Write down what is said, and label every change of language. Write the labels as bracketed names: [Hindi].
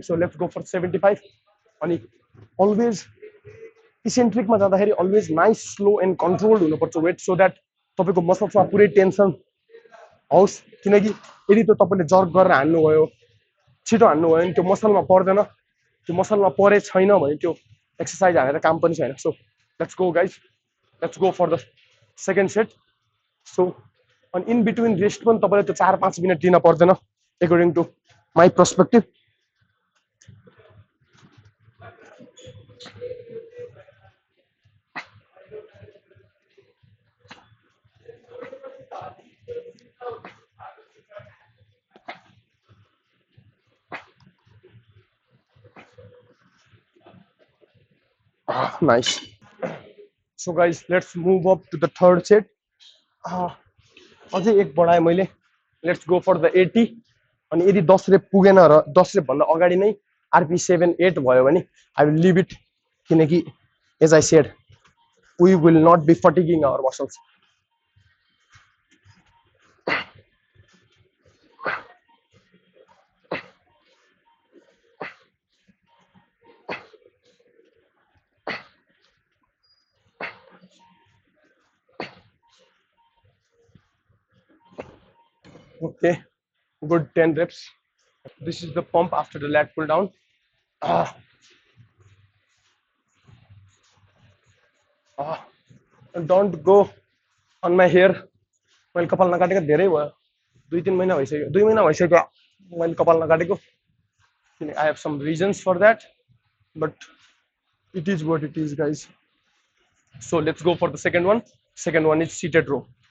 [English] So let's go for 75. [Nepali] अनि always इसेन्ट्रिकमा जाँदाखेरि [English] always nice slow and controlled [Nepali] हुनुपर्छ weight, [English] so that [Nepali] तपाईँको मसल्समा पुरै टेन्सन होस्. किनकि यदि त्यो तपाईँले जर्क गरेर हान्नुभयो, छिटो हान्नुभयो भने त्यो मसलमा पर्दैन, त्यो मसलमा परे छैन भने त्यो एक्सर्साइज हानेर काम पनि छैन. [English] So let's go guys, let's go for the second set. So on in between rest [Nepali] पनि तपाईले त्यो 4-5 मिनेट दिन पर्दैन [English] according to my perspective. Nice. So guys, let's move up to the third set. [Nepali] अझै एक बढाएँ मैले. [English] Let's go for the 80. [Nepali] अनि यदि 10 रेप पुगेन र 10 रेप भन्दा अगाडि नै आरपी 7-8 भयो भने [English] I will leave it, किनकि as I said we will not be fatiguing our muscles. Okay, good 10 reps. This is the pump after the lat pull down. Don't go on my hair. [Nepali] मैले कपाल नकाटेको धेरै भयो, 2-3 महिना भइसक्यो, 2 महिना भइसक्यो मैले कपाल नकाटेको. [English] I have some reasons for that, but it is what it is guys. So let's go for the second one. Second one is seated row.